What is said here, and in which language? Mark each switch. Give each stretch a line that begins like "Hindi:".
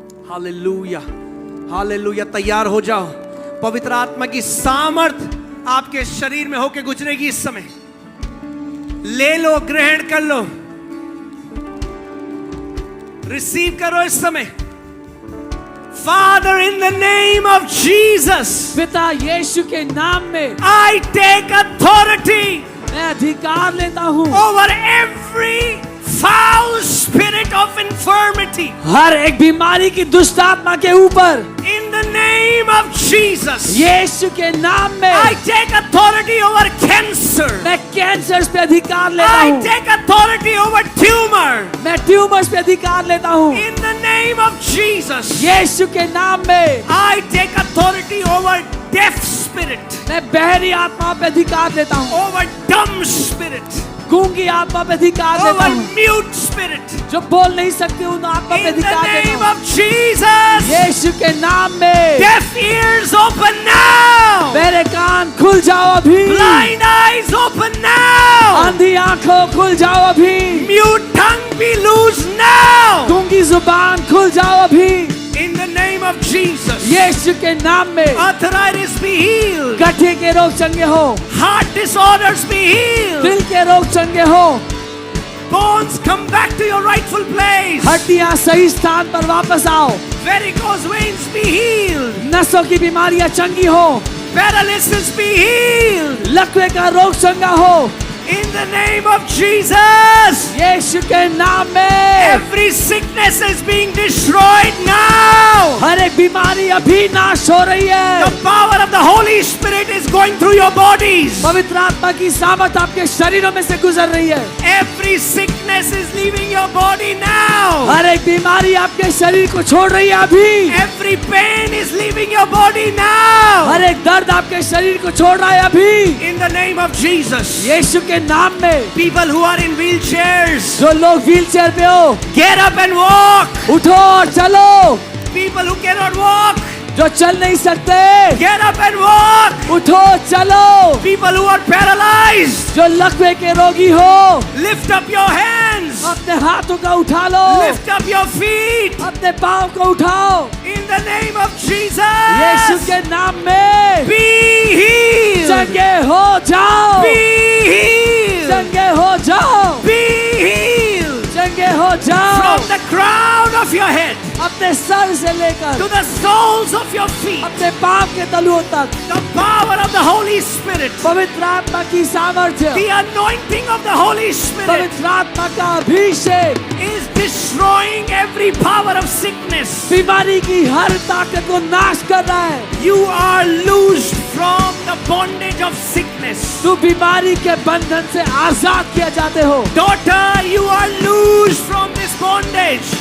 Hindi: Hallelujah, hallelujah. तैयार हो जाओ, पवित्र आत्मा की सामर्थ आपके शरीर में होके गुजरेगी इस समय। ले लो, ग्रहण कर लो, रिसीव करो इस समय।
English: Father, in the name of Jesus,
Hindi: पिता यीशु के नाम में
English: I take authority
Hindi: मैं अधिकार लेता हूँ
English: over every foul spirit of infirmity.
Hindi: हर एक बीमारी की दुष्ट आत्मा के ऊपर
English: In the name of Jesus,
Hindi: यीशु के नाम में
English: I take authority over cancer.
Hindi: मैं कैंसर पे अधिकार लेता
English: I
Hindi: हूँ,
English: take authority over tumor.
Hindi: मैं ट्यूमर्स पे अधिकार लेता हूँ
English: In the name of Jesus,
Hindi: यीशु के नाम में।
English: I take authority over deaf spirit,
Hindi: मैं बहरी आत्मा पे अधिकार लेता हूँ,
English: over dumb spirit,
Hindi: गूंगी आत्मा पे अधिकार लेता
English: over
Hindi: हूँ,
English: mute spirit.
Hindi: जो बोल नहीं सकती उन आत्मा पे
English: In the
Hindi: अधिकार
English: name
Hindi: लेता हूँ
English: of Jesus,
Hindi: यीशु के नाम में।
English: deaf ears open now,
Hindi: मेरे कान खुल जाओ अभी,
English: blind eyes open now,
Hindi: अंधी आंखों खुल जाओ अभी,
English: mute tongue be loose now.
Hindi: गूंगी जुबान खुल जाओ अभी,
English: In the name of Jesus,
Hindi: यीशु के नाम में।
English: arthritis be healed,
Hindi: गठिया के रोग चंगे हो,
English: heart disorders be healed,
Hindi: दिल के रोग चंगे हो,
English: bones come back to your rightful place,
Hindi: हड्डियां सही स्थान पर वापस आओ,
English: varicose veins be healed,
Hindi: नसों की बीमारियां चंगी हो,
English: paralysis be healed.
Hindi: लकवे का रोग चंगा हो,
English: In the name of Jesus,
Hindi: यीशु के नाम में।
English: every sickness is being destroyed now.
Hindi: हर एक बीमारी अभी नाश हो रही है।
English: The power of the Holy Spirit is going through your bodies.
Hindi: पवित्र आत्मा की सामर्थ आपके शरीरों में से गुजर रही है।
English: Every sickness is leaving your body now.
Hindi: हर एक बीमारी आपके शरीर को छोड़ रही है अभी।
English: Every pain is leaving your body now.
Hindi: हर एक दर्द आपके शरीर को छोड़ रहा है अभी।
English: In the name of Jesus,
Hindi: यीशु के नाम में।
English: people who are in wheelchairs,
Hindi: जो लोग व्हील चेयर पे हो,
English: get up and walk.
Hindi: उठो और चलो।
English: People who cannot walk,
Hindi: जो चल नहीं सकते,
English: get up and walk.
Hindi: उठो चलो।
English: People who are paralyzed,
Hindi: जो लकवे के रोगी हो,
English: lift up your hands.
Hindi: अपने हाथों का उठा लो,
English: Lift up your feet
Hindi: अपने पाँव को उठाओ,
English: in the name of
Hindi: Yeshu
English: Jesus.
Hindi: के नाम में
English: Be healed.
Hindi: चंगे हो जाओ,
English: Be healed.
Hindi: चंगे हो जाओ,
English: Be healed.
Hindi: चंगे हो जाओ,
English: From the crown of your head
Hindi: अपने सर से लेकर
English: to the soles of your feet.
Hindi: अपने पाँव के तलुओं तक
English: The power of the Holy Spirit.
Hindi: पवित्र आत्मा की सामर्थ्य,
English: The anointing of the Holy Spirit
Hindi: पवित्र आत्मा का अभिषेक
English: is destroying every power of sickness.
Hindi: बीमारी की हर ताकत को नाश कर रहा है।
English: You are loosed from the bondage of sickness.
Hindi: तू बीमारी के बंधन से आजाद किया जाते हो।
English: Daughter, you are loosed from this bondage.